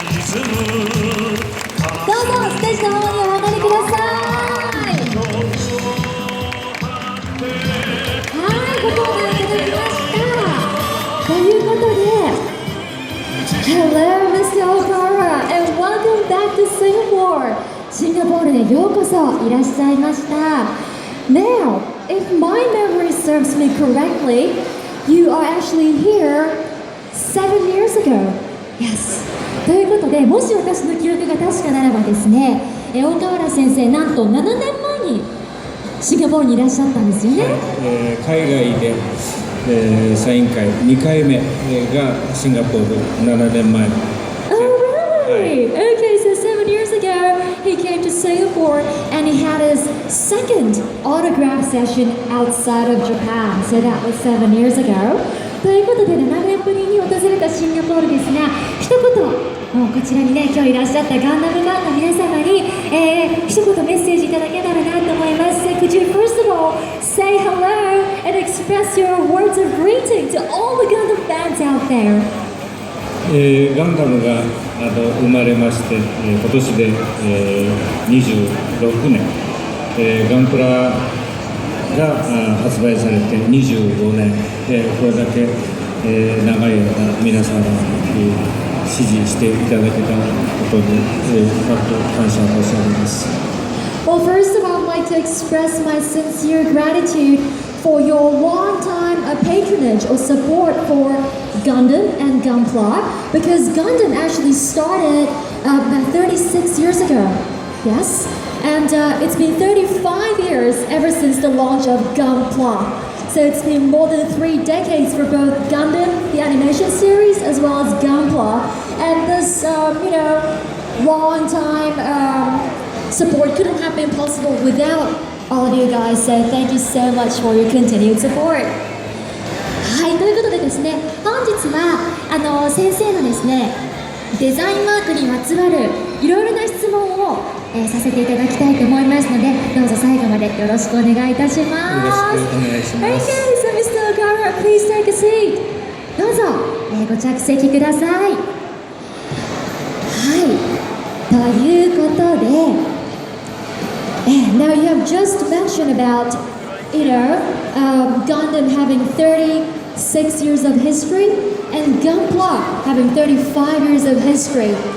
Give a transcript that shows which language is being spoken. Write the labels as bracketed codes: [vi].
[ja] どうぞステージの方にお上がりください。はい、ご登壇いただきました。ということで、 [en] Hello, Mr. Okara, and welcome back to Singapore. [ja] シンガポールへようこそいらっしゃいました。 [en] Now, if my memory serves me correctly, you are actually here 7 years ago. Yes. [ja] ということで、もし私の記憶が確かならばですね、大河原先生、なんと7年前にシンガポールにいらっしゃったんですよね。海外で、サイン会2回目がシンガポール7年前。 [en] Oh, really? Okay, so 7 years ago, he came to Singapore and he had his second autograph session outside of Japan. So that was 7 years ago. [ja] ということで、7年ぶりに訪れたシンガポールですが、一言、もうこちらにね、今日いらっしゃったガンダムファンの皆様に、一言メッセージいただけたらなと思います。 [en] Could you first of all say hello and express your words of greeting to all the Gundam fans out there? [ja] ガンダムが生まれまして、今年で、26年、ガンプラが発売されて25年、これだけ、長い間皆様に支持していただけたことに、深く感謝申し上げます。 [en] Well, first of all, I'd like to express my sincere gratitude for your long-time patronage or support for Gundam and Gunpla, because Gundam actually started about 36 years ago. Yes? And it's been 35 years ever since the launch of Gunpla. So it's been more than 3 decades for both Gundam, the animation series, as well as Gunpla. And this, long time support couldn't have been possible without all of you guys. So thank you so much for your continued support. [ja] はい、ということでですね、本日は先生のですね、デザインワークにまつわるいろいろな質問をさせていただきたいと思いますので、どうぞ最後までよろしくお願いいたします。よろしくお願いします。 [en] Okay, so Mr. Okara, please take a seat. [ja] どうぞ、ご着席ください。はい、ということで、 [en] now you have just mentioned about, Gundam having 36 years of history and Gunpla having 35 years of history.